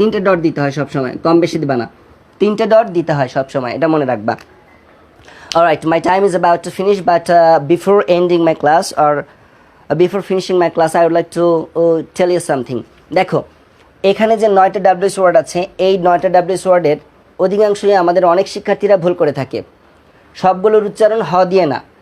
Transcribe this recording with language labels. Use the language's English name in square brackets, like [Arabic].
[Bangla] 3টে ডট দিতে হয় সবসময়, কম বেশি দিবা না, 3টে ডট দিতে হয় সবসময়, এটা মনে রাখবা। [English] Alright, my time is about to finish, but before ending my class or before finishing my class I would like to tell you something. [Bangla] দেখো, এখানে যে 9টা WH ওয়ার্ড আছে, এই 9টা WH ওয়ার্ডের অধিকাংশই আমাদের অনেক শিক্ষার্থীরা ভুল করে থাকে। সবগুলোর উচ্চারণ হ দিয়ে না।